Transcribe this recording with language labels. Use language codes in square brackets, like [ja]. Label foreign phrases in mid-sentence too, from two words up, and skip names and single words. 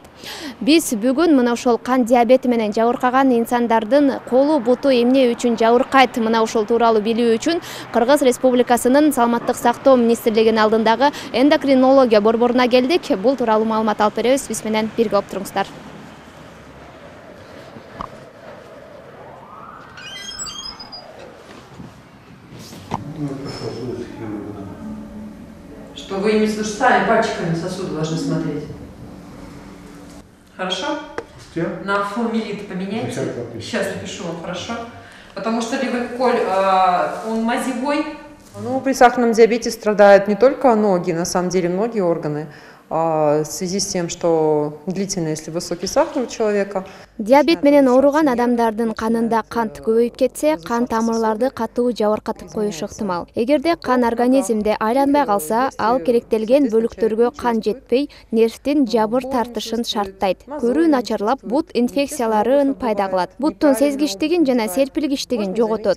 [ky] Биз бүгүн мына ошол кан диабети менен жабыркаган инсандардын колу буту эмне үчүн жабыркайт, мына ушул тууралуу билүү үчүн Кыргыз Республикасынын Саламаттык сактоо министрлигинин алдындагы эндокринология борборуна келдик. Бул тууралуу маалымат алып беребиз. Биз менен бирге болуп туруңуздар. [ru] Что вы имеете в виду, что сами пальчиками сосуды должны смотреть? Хорошо? На фурмилит поменяйте. Сейчас напишу вам, хорошо? Потому что ливоколь, он мазевой. Ну, при сахарном диабете страдают не только ноги, на самом деле многие органы. В связи с тем, что длительно, если высокий сахар у человека. [ky] Диабет менен ооруган адамдардын канында кант көбөйүп кетсе, кан тамырларды катуу жабыркатып коюшу ыктымал. Эгерде кан организмде айланбай калса, ал керектелген бөлүктөргө кан жетпей, нервтин жабыр тартышын шарттайт. Көрүү начарлап, бут инфекцияларын пайда кылат. Буттун сезгичтигин жана серпилгичтигин жоготот.